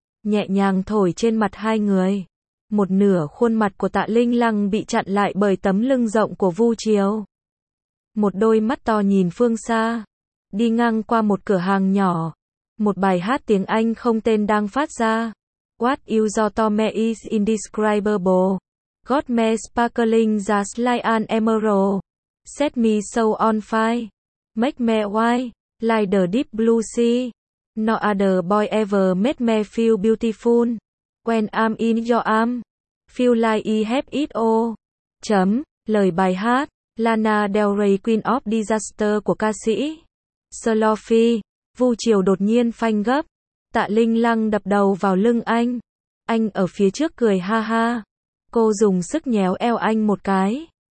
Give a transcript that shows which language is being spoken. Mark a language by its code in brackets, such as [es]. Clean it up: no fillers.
[vi] Nhẹ nhàng thổi trên mặt hai người. Một nửa khuôn mặt của Tạ Linh Lăng bị chặn lại bởi tấm lưng rộng của Vu Triều. Một đôi mắt to nhìn phương xa. Đi ngang qua một cửa hàng nhỏ. Một bài hát tiếng Anh không tên đang phát ra. [en] What you do to me is indescribable. Got me sparkling just like an emerald. Set me so on fire. Make me white. Like the deep blue sea. No other boy ever made me feel beautiful. When I'm in your arm, feel like I have it all. [vi] Chấm, lời bài hát, Lana Del Rey Queen of Disaster của ca sĩ. Slofi, Vu Triều đột nhiên phanh gấp. Tạ Linh Lăng đập đầu vào lưng anh. Anh ở phía trước cười ha ha. Cô dùng sức nhéo eo anh một cái.